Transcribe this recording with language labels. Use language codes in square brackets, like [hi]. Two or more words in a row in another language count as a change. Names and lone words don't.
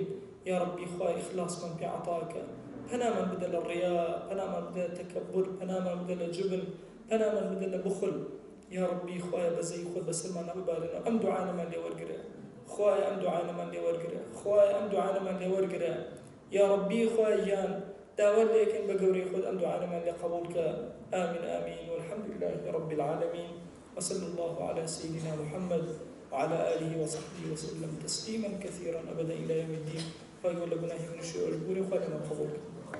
[ar] یا ڕەبی [ckb] خوای ئیخلاسمان پێ عەتاکە، پەنامان بدە لە ڕیا، پەنامان بدە لە تەکەببر، پەنامان بدە لە جوبن، پەنامان بدە لە بخل. [ar] یا ڕەبی [ckb] خوایە بەزەی خۆت بەسەرمان نەببارێنەوە، ئەم دوعانەمان لێ وەرگرە، خوایە ئەم دوعانەمان لێ وەرگرە، خوایە ئەم دوعانەمان لێ وەرگرە. [ar] یا ڕەبی [ckb] خوای گیان داوات لێ ئەەکەین بە گەورەی خۆت ئەم دوعانەمان لێ قبوڵکە. [ar] آمین آمین والحمد لله رب العالمين وصلى الله على سيدنا محمد وعلى آله وصحبه وسلم تسليما كثيرا أبدا إلى يوم الدين. فأيها الذين آمنوا اشكروا واشكروا خيرا قبولكم.